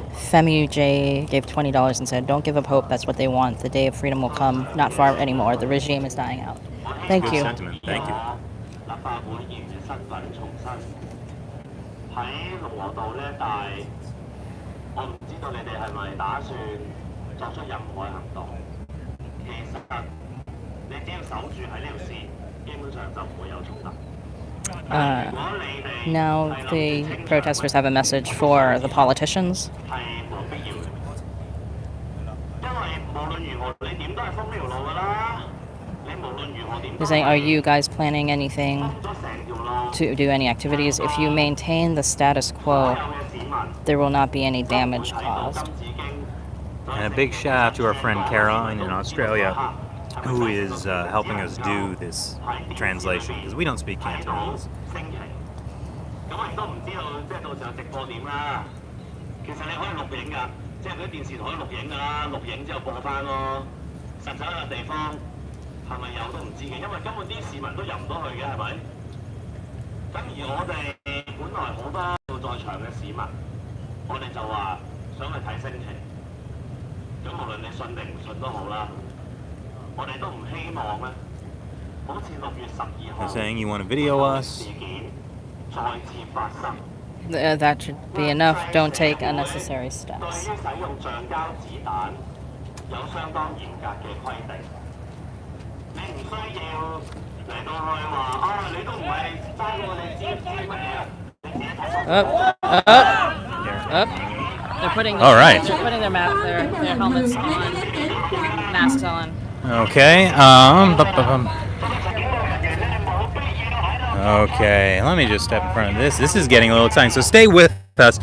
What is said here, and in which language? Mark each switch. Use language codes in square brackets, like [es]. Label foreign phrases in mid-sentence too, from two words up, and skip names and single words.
[en] Femi J gave $20 and said, "Don't give up hope. That's what they want. The day of freedom will come. Not far anymore. The regime is dying out." Thank Good you. sentiment. Thank you. [yue] 立法會議員嘅身份重申喺龍和道呢一帶，我唔知道你哋係咪打算作出任何嘅行動。其實你只要守住喺呢條線，基本上就唔會有衝突。如果你哋 [en] Now the protesters have a message for the politicians. [yue] 係冇必要嘅，因為無論如何你點都係封呢條路㗎啦。你無論如何點都 [en] They're saying, "Are you guys planning anything [yue] 封咗成條路。 [en] to do any activities? If you maintain the status quo, there will not be any damage caused." And a big shout out to our friend Caroline in Australia, who is helping us do this translation, because we don't speak Cantonese. [yue] 咁我亦都唔知道，即係到時候直播點啦。其實你可以錄影㗎，即係嗰啲電視台可以錄影㗎啦，錄影之後播翻咯。實際一個地方係咪有都唔知嘅，因為根本啲市民都入唔到去嘅，係咪？咁而我哋本來好多在場嘅市民，我哋就話想去睇升旗。咁無論你信定唔信都好啦，我哋都唔希望咧，好似6月12號 [en] They're saying you want to video us. [yue] 事件再次發生。 [en] That should be enough. Don't take unnecessary [yue] 對 [en] steps. [yue] 於使用橡膠子彈有相當嚴格嘅規定，你唔需要嚟到去話啊，你都唔係爭我哋知乜嘢啊，你自己睇到。 [en] Up. They're putting All right. They're putting their helmets on, masks on. Okay. Okay. Let me just step in front of this. This is getting a little exciting. So stay with us.